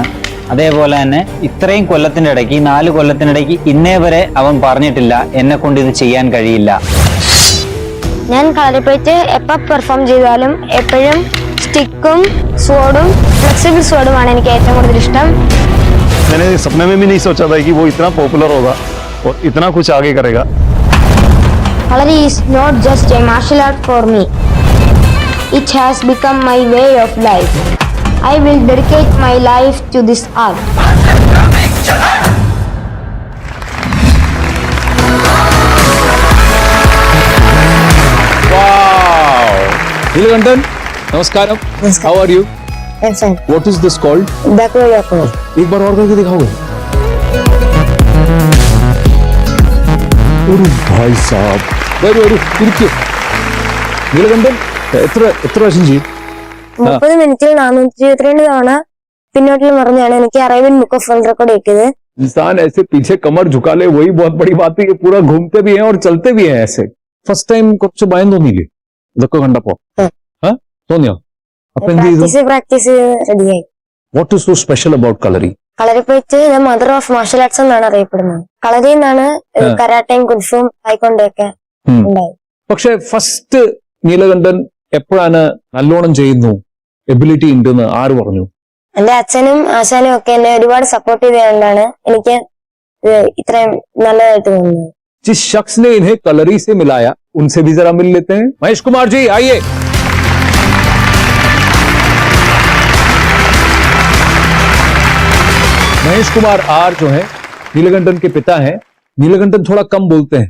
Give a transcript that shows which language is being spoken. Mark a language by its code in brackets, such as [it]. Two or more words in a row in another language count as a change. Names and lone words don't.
[ml] അതേപോലെ തന്നെ ഇത്രയും കൊല്ലത്തിൻ്റെ ഇടയ്ക്ക്, 4 കൊല്ലത്തിനിടയ്ക്ക് ഇന്നേ വരെ അവൻ പറഞ്ഞിട്ടില്ല എന്നെ കൊണ്ട് ഇത് ചെയ്യാൻ കഴിയില്ല. ഞാൻ കളരിപ്പയറ്റ് എപ്പോൾ പെർഫോം ചെയ്താലും എപ്പോഴും സ്റ്റിക്കും സ്വോർഡും [en] flexible swordഉമാണ് [ml] എനിക്ക് ഏറ്റവും കൂടുതൽ ഇഷ്ടം. [hi] मैंने सपने में भी नहीं सोचा था कि वो इतना पॉपुलर होगा और इतना कुछ आगे करेगा। [en] കളരി is not just a martial art for me, it has become my way of life. I will dedicate my life to this art. [hi] नीलकंठन, नमस्कारम। [en] How are you? What is this called? [hi] एक बार और करके दिखाओगे? अरे भाई साहब, रुकिए। नीलकंठन, [ml] എത്ര പ്രാവശ്യം ചെയ്യും? 30 മിനിറ്റിൽ 422 തവണ പിന്നോട്ടിൽ മറിഞ്ഞാണ് എനിക്ക് അറേബ്യൻ ബുക്ക് ഓഫ് വേൾഡ് റെക്കോർഡ് കിട്ടിയത്. [hi] इंसान ऐसे पीछे कमर झुका ले वही बहुत बड़ी बात है। ये पूरा घूमते भी हैं और चलते भी हैं ऐसे। [en] first time [ml] കുറച്ച് ഭയം തോന്നിയില്ലേ ഇതൊക്കെ കണ്ടപ്പോ? തോന്നിയോ? പ്രാക്ടീസ് റെഡിയായി. [en] What is so special about കളരി? [ml] കളരിപ്പയറ്റ് [en] the mother of martial arts [ml] എന്നാണ് അറിയപ്പെടുന്നത്. കളരിയിൽ നിന്നാണ് കരാട്ടയും കുൻഫും തായ്ക്കൊണ്ടൊക്കെ ഉണ്ടായത്. പക്ഷെ ഫസ്റ്റ് നീലകണ്ഠൻ എപ്പോഴാണ് നല്ലോണം ചെയ്യുന്നു, എബിലിറ്റി ഉണ്ടെന്ന് ആര് പറഞ്ഞു? എന്റെ അച്ഛനും ആശാനും ഒക്കെ എന്നെ ഒരുപാട് സപ്പോർട്ട് ചെയ്തുകൊണ്ടാണ് എനിക്ക് ഇത്രയും നല്ലതായിട്ട് തോന്നുന്നത്. [hi] जिस शख्स ने इन्हें कलरी से मिलाया उनसे भी जरा मिल लेते हैं। महेश कुमार जी आइए। महेश कुमार आर जो है नीलकंठन के पिता हैं। नीलकंठन थोड़ा कम बोलते हैं।